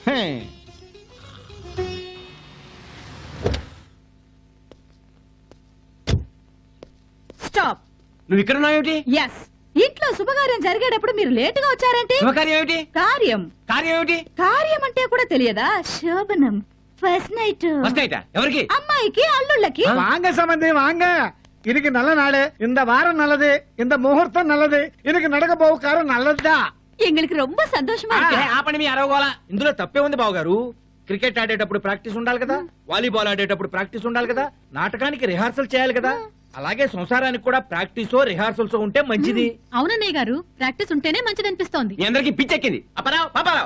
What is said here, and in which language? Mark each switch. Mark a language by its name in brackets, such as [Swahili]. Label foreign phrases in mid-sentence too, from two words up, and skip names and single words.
[Telugu] స్టాప్. నువ్వు ఇక్కడ ఉన్నావేమిటి? ఎస్, ఇంట్లో శుభకార్యం జరిగేటప్పుడు మీరు లేటుగా వచ్చారంటే శుభకార్యం ఏమిటి? కార్యం. కార్యం ఏమిటి? కార్యం అంటే కూడా తెలియదా? శోభనం, [English] first night. first night? [Telugu] ఎవరికి? అమ్మాయికి అల్లుళ్ళకి. [Tamil] வாங்க சம்பந்தி வாங்க. இன்னைக்கு நல்ல நாள், இந்த வாரம் நல்லது, இந்த முகூர்த்தம் நல்லது, இன்னைக்கு நடக்க போக காரம் நல்லதுதான். எங்களுக்கு ரொம்ப சந்தோஷமா [Telugu] ఏ, ఆపండి మీ అరవగోల. ఇందులో తప్పే ఉంది బావగారు. క్రికెట్ ఆడేటప్పుడు ప్రాక్టీస్ ఉండాలి కదా, వాలీబాల్ ఆడేటప్పుడు ప్రాక్టీస్ ఉండాలి కదా, నాటకానికి రిహార్సల్ చేయాలి కదా, అలాగే సంసారానికి కూడా ప్రాక్టీసో రిహార్సల్స్ ఉంటే మంచిది. అవునన్నయ్య గారు, ప్రాక్టీస్ ఉంటేనే మంచిది అనిపిస్తోంది. మీ అందరికి పిచ్చెక్కింది. అప్పారావు, పాపారావు